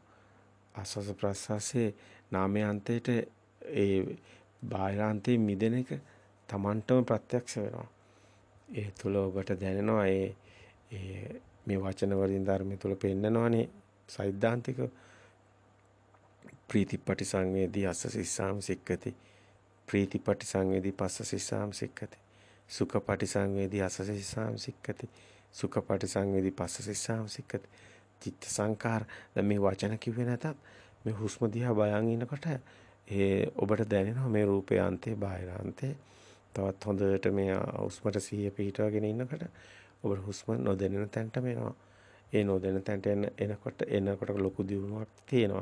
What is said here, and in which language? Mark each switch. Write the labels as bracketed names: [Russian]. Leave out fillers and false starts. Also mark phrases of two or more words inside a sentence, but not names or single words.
[Sinhala] ආස්වාස ප්‍රාස්වාසයේ නාමයන්තයට ඒ බාහිරාන්තයේ මිදෙන එක තමන්ටම ප්‍රත්‍යක්ෂ වෙනවා. ඒ තුල ඔබට දැනෙනවා මේ වචන වලින් ධර්මය තුල පෙන්නනවානේ සෛද්ධාන්තික [Pali] ප්‍රීතිපටි සංවේදී අස්ස සිස්සාම සික්කති ප්‍රීතිපටි සංවේදී පස්ස සිස්සාම සික්කති සුඛපටි සංවේදී අස්ස සිස්සාම සික්කති සුඛපටි සංවේදී පස්ස සිස්සාම සික්කති චිත්ත සංකාර [Sinhala] දැන් මේ වචන කිව්වේ නැතත් මේ හුස්ම දිහා බලන් ඉන්නකොට ඔබට දැනෙනවා මේ රූපේ අන්තේ බාහිරාන්තේ තවත් හොඳට මේ හුස්මට සිහිය පිහිටවගෙන ඉන්නකොට ඔබට හුස්ම නොදැනෙන තැනටම එනවා. ඒ නොදැනෙන තැනට එනකොට ලොකු දියුණුවක් තියෙනවා.